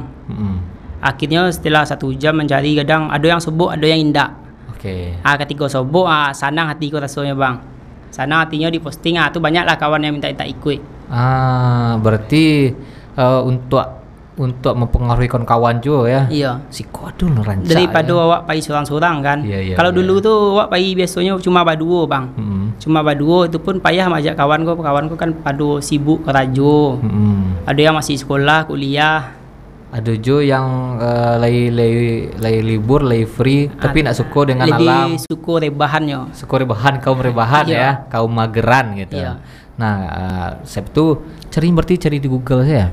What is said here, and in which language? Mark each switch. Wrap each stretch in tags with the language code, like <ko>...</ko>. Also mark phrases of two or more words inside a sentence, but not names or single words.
<id>Akhirnya setelah 1 jam mencari, kadang ada yang sobok, ada yang indak. Ketika sobok, senang hatiku rasanya Bang. Senang hatinya diposting, tu banyaklah kawan yang minta ikut. Berarti untuk mempengaruhi kawan juga ya. Iya.</id> <min>Si kodul rancak.</min> <id>Daripada awak pergi sorang-sorang kan. Kalau dulu tuh awak pergi biasanya cuma baduo Bang.</id> <min>Cuma baduo itu pun payah majak kawan ko kan padu sibuk kerajo.</min> <id>Ada yang masih sekolah, kuliah.</id> <min>Ada jo yang lay libur, lay free, tapi nak suko dengan</min> <id>lebih alam. Lebih suko rebahannya. Suko rebahan, kaum rebahan ya, kaum mageran gitu. Nah, saya tuh cari di Google saya.</id>